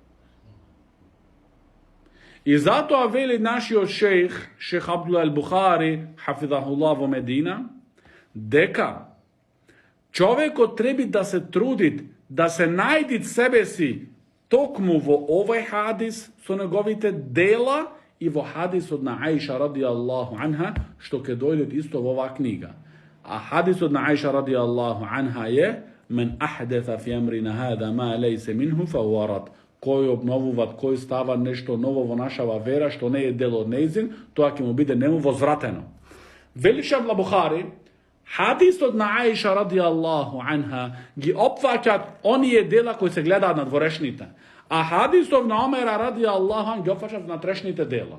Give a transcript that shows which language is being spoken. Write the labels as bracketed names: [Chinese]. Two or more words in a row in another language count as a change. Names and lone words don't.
[Macedonian] И затоа вели нашиот шех Абдулла ал-Бухари, хафизахуллах во Медина, дека човекот треба да се труди да се најди себе си токму во овој хадис со неговите дела и во хадисот на Аиша [Arabic] رضي الله عنها, [Macedonian] што ќе дојдат исто во оваа книга. А хадисот на Аиша [Arabic] رضي الله عنها [Macedonian] е [Arabic] من أحدث في أمرنا هذا ما ليس منه فهو رد. [Macedonian] Кој обновува, кој става нешто ново во нашава вера, што не е дел од нејзин, тоа ќе му биде нему возвратено. Вели Шейх Бухари, хадисот на Аиша [Arabic] رضي الله عنها [Macedonian] ги опфаќаат оние дела кои се гледаат на дворешните, а хадисот на Омера [Arabic] رضي الله عنها [Macedonian] ги опфаќаат на трешните дела.